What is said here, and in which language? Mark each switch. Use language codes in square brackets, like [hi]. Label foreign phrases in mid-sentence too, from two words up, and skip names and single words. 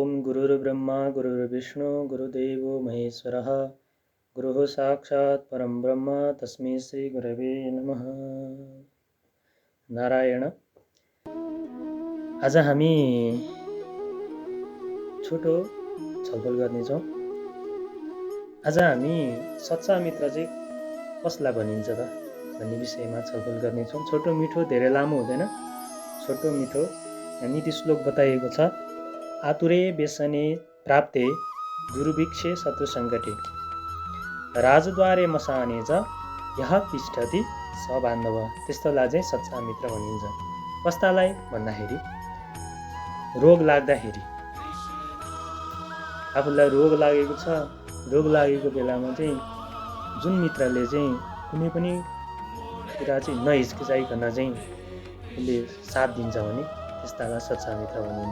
[sa] गुरुर्ब्रह्मा गुरुर्विष्णु गुरुदेवो महेश्वरः गुरुः साक्षात् परं ब्रह्म तस्मै श्री गुरवे नमः। [ne] नारायण। आज हामी छोटो छलफल गर्नेछौँ। आज हामी सच्चा मित्र चाहिँ कसलाई भनिन्छ त भन्ने विषयमा छलफल गर्नेछौँ। छोटो मिठो, धेरै लामो हुँदैन, छोटो मिठो। नीति श्लोक बताइएको छ, [sa] आतुरे व्यसने प्राप्ते दुर्भिक्षे शत्रु सङ्कटे राजद्वारे मसाने च यह तिष्ठति स बान्धव। [ne] त्यस्तोलाई चाहिँ सच्चा मित्र भनिन्छ। कस्तालाई भन्दाखेरि रोग लाग्दाखेरि, आफूलाई रोग लागेको छ, रोग लागेको बेलामा चाहिँ जुन मित्रले चाहिँ कुनै पनि कुरा चाहिँ नहिचकिचाइकन चाहिँ उसले साथ दिन्छ भने त्यस्तालाई सच्चा मित्र भनिन्छ।